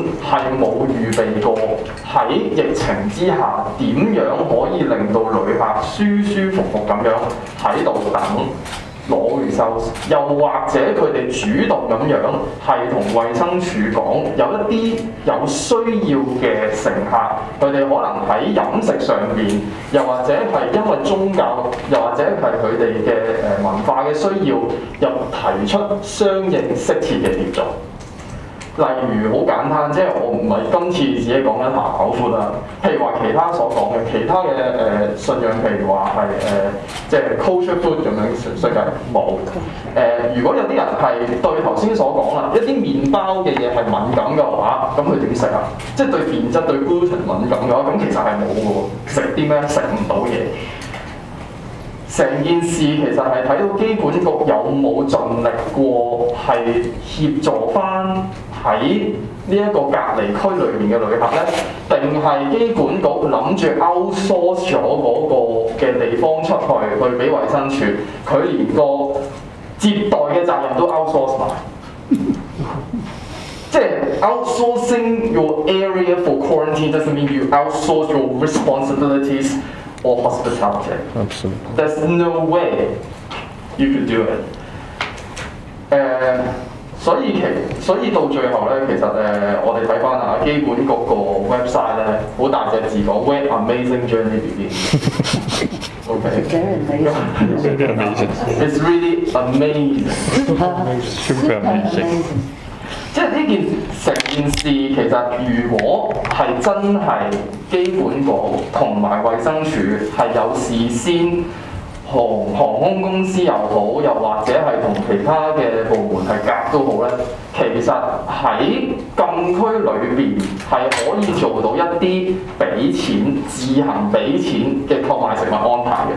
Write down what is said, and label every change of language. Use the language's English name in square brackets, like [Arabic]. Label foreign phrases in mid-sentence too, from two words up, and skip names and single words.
[Cantonese] 係冇預備過喺疫情之下點樣可以令到旅客舒舒服服咁樣喺度等攞 results， 又或者佢哋主動咁樣係同衛生署講，有一啲有需要嘅乘客，佢哋可能喺飲食上面，又或者係因為宗教，又或者係佢哋嘅文化嘅需要，又提出相應適切嘅協助。例如好簡單，即係我唔係今次自己講緊下口闊啦。譬如話其他所講嘅其他嘅信仰，譬如話係即係 [English] kosher food [Cantonese] 咁樣，世界冇。如果有啲人係對頭先所講啦，一啲麵包嘅嘢係敏感嘅話，咁佢點食啊？即係對澱質對 gluten 敏感嘅話，咁其實係冇嘅喎。食啲咩？食唔到嘢。成件事其實係睇到機管局有冇盡力過係協助翻喺呢一個隔離區裏面嘅旅客咧，定係機管局諗住 outsource 咗嗰個嘅地方出去俾衛生署，佢連個接待嘅責任都 outsource 埋。 [English] 即係 outsourcing your area for quarantine doesn't mean you outsource your responsibilities or hospitality. Absolutely. There's no way you could do it. [Cantonese] 所以到最後咧，其實我哋睇翻啊，機管局個 website 咧，好大隻字講 [English] Where amazing journey begins。 [Cantonese] OK。 [English] Very amazing. It's really amazing. Super amazing. [Cantonese] 即係呢成件事，其實如果係真係機管局同埋衛生署係有事先航空公司又好，又或者係同其他嘅部門係夾都好咧，其實喺禁區裏邊係可以做到一啲俾錢、自行俾錢嘅購買食物安排嘅。